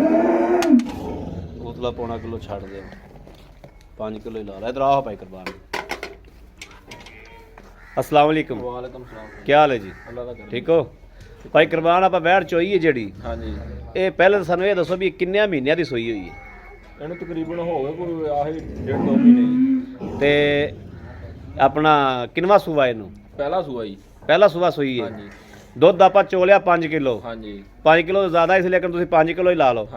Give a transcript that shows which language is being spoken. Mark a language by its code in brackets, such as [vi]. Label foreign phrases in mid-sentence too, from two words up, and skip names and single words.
[pa] ਉਤਲਾ ਪੌਣਾ ਕਿਲੋ ਛੱਡ ਦੇ 5 ਕਿਲੋ ਹੀ ਲਾ [hi] इधर आओ भाई कुर्बान। [ar] السلام عليكم. وعليكم السلام. [hi] क्या हाल है जी? [pa] ਅੱਲਾਹ ਦਾ ਕਰਮ। [hi] ठीक हो भाई कुर्बान आप वैड़ चोई है ਜਿਹੜੀ हाँ जी [pa] ਇਹ ਪਹਿਲੇ ਤਾਂ ਸਾਨੂੰ ਇਹ ਦੱਸੋ ਵੀ ਕਿੰਨੇ ਮਹੀਨਿਆਂ ਦੀ ਸੋਈ ਹੋਈ ਹੈ? ਇਹਨੂੰ ਤਕਰੀਬਨ ਹੋ ਗਏ ਕੋਈ ਆਹੀ 1.5-2 ਮਹੀਨੇ ਤੇ ਆਪਣਾ ਕਿੰਨਵਾ ਸੂਆ ਇਹਨੂੰ? ਪਹਿਲਾ ਸੂਆ ਜੀ। ਪਹਿਲਾ ਸੂਆ ਸੋਈ ਹੈ। ਹਾਂਜੀ ਦੁੱਧ ਆਪਾਂ ਚੋਲਿਆ 5 ਕਿਲੋ। ਹਾਂਜੀ 5 ਕਿਲੋ ਤੋਂ ਜ਼ਿਆਦਾ ਇਸ ਲੇਕਿਨ ਤੁਸੀਂ 5 ਕਿਲੋ ਹੀ ਲਾ ਲਓ।